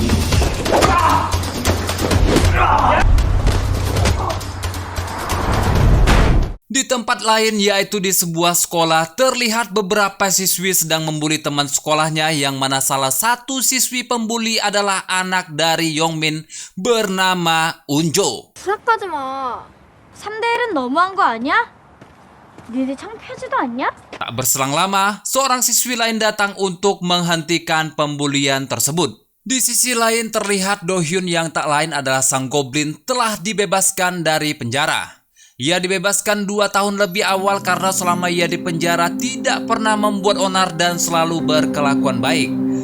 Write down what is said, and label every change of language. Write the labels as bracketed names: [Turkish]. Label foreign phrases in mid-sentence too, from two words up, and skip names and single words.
[Indonesian] Di tempat lain, yaitu di sebuah sekolah, terlihat beberapa siswi sedang membuli teman sekolahnya, yang mana salah satu siswi pembuli adalah anak dari Yong Min bernama Unjo. [Korean] 부탁하지 마. 3대 1은 너무한 거 아니야? 니네 창피하지도 않냐? [Indonesian] Tak berselang lama, seorang siswi lain datang untuk menghentikan pembulian tersebut. Di sisi lain terlihat Do Hyun yang tak lain adalah sang goblin telah dibebaskan dari penjara. Ia dibebaskan 2 tahun lebih awal karena selama ia di penjara tidak pernah membuat onar dan selalu berkelakuan baik.